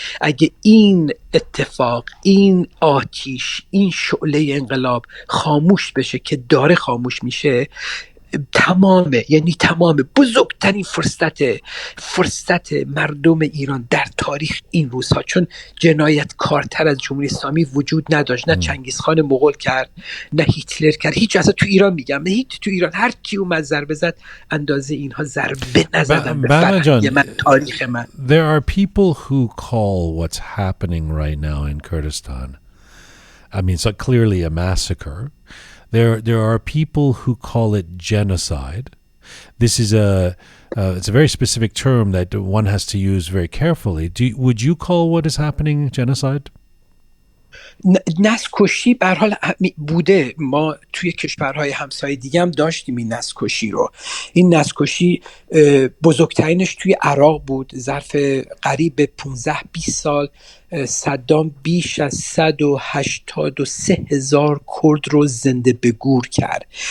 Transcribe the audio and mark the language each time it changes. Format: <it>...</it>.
<fa>اگه این اتفاق، این آتیش، این شعله انقلاب خاموش بشه که داره خاموش میشه، تمام بزرگترین فرصت مردم ایران در تاریخ این روزها، چون جنایتکارتر از جمهوری اسلامی وجود نداشت، نه چنگیزخان مغول کرد، نه هیتلر کرد، هیچ. اصلا تو ایران میگم، نه هیچ، تو ایران هر کی اومد ضربه زد اندازه اینها ضربه نزدن به فرهنگ من، تاریخ من.</fa> <en>There are people who call what's happening right now in Kurdistan, I mean, it's clearly a massacre. There are people who call it genocide. This is it's a very specific term that one has to use very carefully. Would you call what is happening genocide?</en> <fa>نسل کشی به هر حال بوده. ما توی کشورهای همسایه دیگه هم داشتیم این نسل کشی رو. این نسل کشی بزرگترینش توی عراق بود. ظرف قریب 15-20 سال صدام بیش از 183,000 کرد رو زنده به گور کرد.</fa>